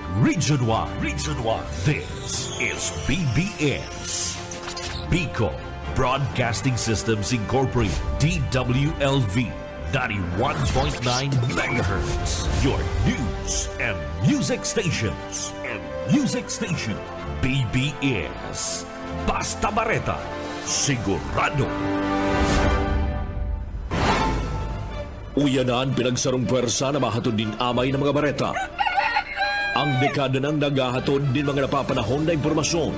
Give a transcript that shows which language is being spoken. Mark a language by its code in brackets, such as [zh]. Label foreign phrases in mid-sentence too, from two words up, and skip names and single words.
[en] Region 1. Region 1. This is BBS. Pico Broadcasting Systems Incorporated. DWLV. 91.9 megahertz. Your news and music stations. [bik] BBS. Basta Bareta. Sigurado. Uyanan pinagsarong pwersa na mahatod din amay ng mga bareta. Ang dekada ng nagahatod din mga napapanahon na impormasyon.